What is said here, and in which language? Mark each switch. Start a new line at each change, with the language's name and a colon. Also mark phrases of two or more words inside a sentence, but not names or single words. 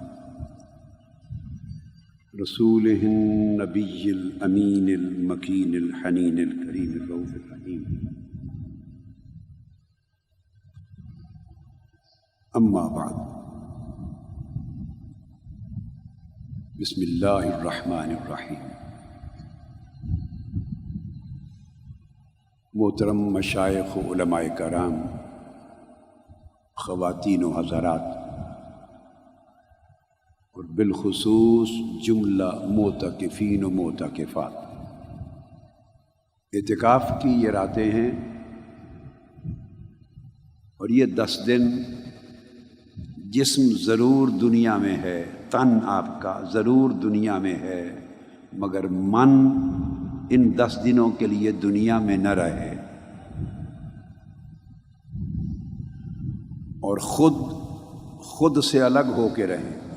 Arabic: رسوله النبي الأمين المكين الحنين الكريم الرؤوف الرحيم. أما بعد، بسم الله الرحمن الرحيم.
Hindi: मोहतरम मशाइख उलमाए कराम, ख़वातीन व हज़रात और बिलखुसूस जुमला मोतकिफ़ीन व मोतकिफ़ात, एतिकाफ़ की ये रातें हैं और ये 10 दिन जिस्म ज़रूर दुनिया में है, तन आपका ज़रूर दुनिया में है, मगर मन इन 10 दिनों के लिए दुनिया में न रहे और खुद से अलग हो के रहें।